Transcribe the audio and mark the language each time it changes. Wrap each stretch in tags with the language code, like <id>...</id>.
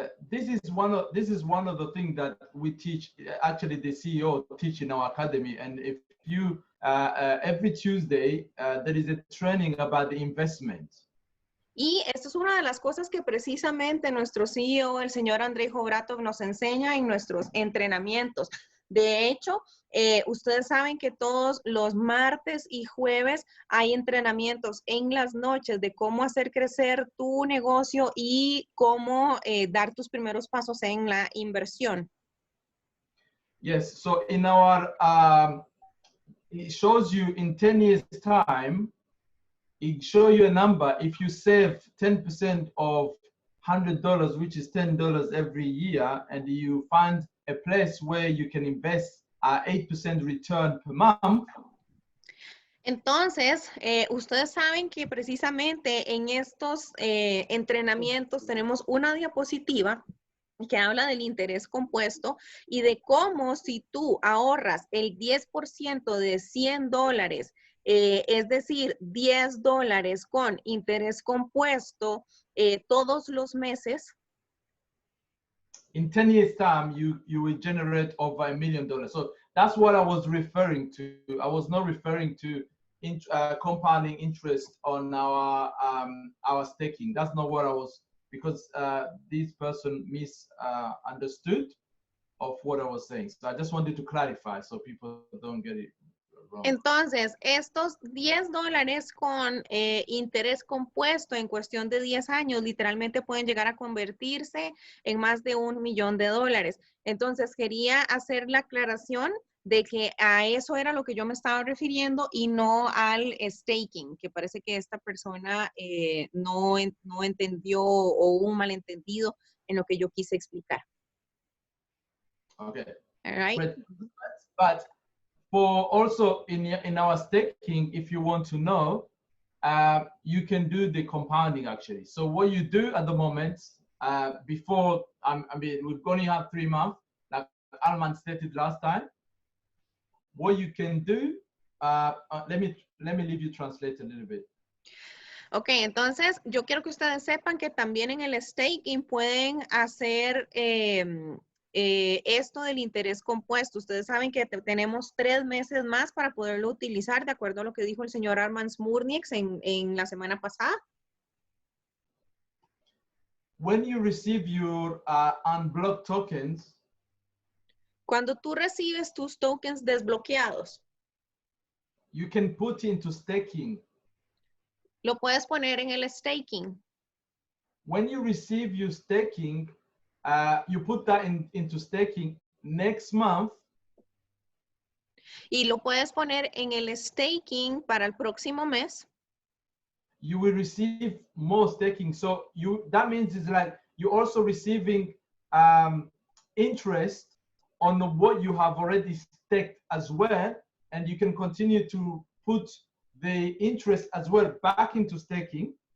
<en>This is one of the things that we teach. Actually, the CEO teach in our academy, and if you every Tuesday there is a training about the investment.</en> <es>Y esto es una de las cosas que precisamente nuestro CEO, el señor Andrei Jovratov, nos enseña en nuestros entrenamientos. De hecho, ustedes saben que todos los martes y jueves hay entrenamientos en las noches de cómo hacer crecer tu negocio y cómo dar tus primeros pasos en la inversión.</es> <en>Yes, so in our, it shows you in 10 years time, it shows you a number. If you save 10% of $100, which is $10 every year, and you find a place where you can invest 8% return per month.</en> <es>Entonces, ustedes saben que precisamente en estos entrenamientos tenemos una diapositiva que habla del interés compuesto y de cómo si tú ahorras el 10% de $100, es decir, $10 con interés compuesto todos los meses.</es> <en>In 10 years time, you will generate over $1 million. So that's what I was referring to. I was not referring to compounding interest on our staking. That's not what I was, because this person misunderstood of what I was saying. So I just wanted to clarify so people don't get it wrong.</en> <es>Entonces, estos $10 con interés compuesto en cuestión de 10 años, literalmente pueden llegar a convertirse en más de $1 millón. Entonces, quería hacer la aclaración de que a eso era lo que yo me estaba refiriendo y no al staking, que parece que esta persona no entendió o hubo un malentendido en lo que yo quise explicar.</es> <en>Okay. All right. But for also in our staking, if you want to know, you can do the compounding actually. So what you do at the moment, before, I mean, we've only had 3 months, like Alman stated last time. What you can do, let me leave you translate a little bit.</en> <es>Ok, entonces yo quiero que ustedes sepan que también en el staking pueden hacer esto del interés compuesto. Ustedes saben que tenemos 3 meses más para poderlo utilizar, de acuerdo a lo que dijo el señor Arman Smurnieks en la semana pasada.</es> <en>When you receive your unblocked tokens,</en> <es>cuando tú recibes tus tokens desbloqueados,</es> <en>you can put into staking.</en> <es>Lo puedes poner en el staking.</es> <en>When you receive your staking, you put that into staking next month.</en> <es>Y lo puedes poner en el staking para el próximo mes.</es> <en>You will receive more staking. So that means it's like you're also receiving interest on what you have already staked as well, and you can continue to put the interest as well back into staking.</en>